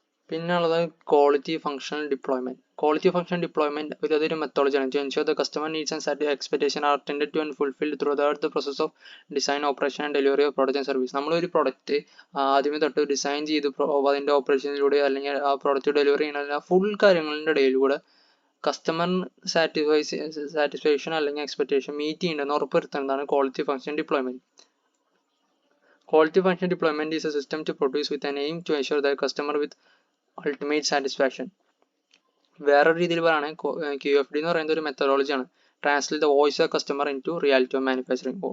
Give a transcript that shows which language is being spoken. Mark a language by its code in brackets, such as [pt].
[ml] പിന്നെ ഉള്ളത് [en] Quality functional deployment. Quality function deployment അതൊരു മെത്തോളജിയാണ് to ensure the customer needs and expectation are attended to and fulfilled through the process of design operation and delivery of product and service. [ml] നമ്മളൊരു product ആദ്യമേ തൊട്ട് design ചെയ്ത് അതിൻ്റെ ഓപ്പറേഷനിലൂടെ അല്ലെങ്കിൽ ആ product delivery ചെയ്യുന്ന full കാര്യങ്ങളുടെ ഇടയിലൂടെ കസ്റ്റമർ സാറ്റിസ്ഫാക്ഷൻ അല്ലെങ്കിൽ എക്സ്പെക്ടേഷൻ മീറ്റ് ചെയ്യുന്നുണ്ടെന്ന് ഉറപ്പുവരുത്തുന്നതാണ് quality function deployment. [en] Quality function deployment is a system to produce with an aim to ensure that customer with ultimate satisfaction. [ml] വേറൊരു രീതിയിൽ പറയുകയാണെങ്കിൽ QFD എന്ന് പറയുന്നത് ഒരു മെത്തഡോളജിയാണ്. [en] Translate the voice of customer into reality of manufacturing.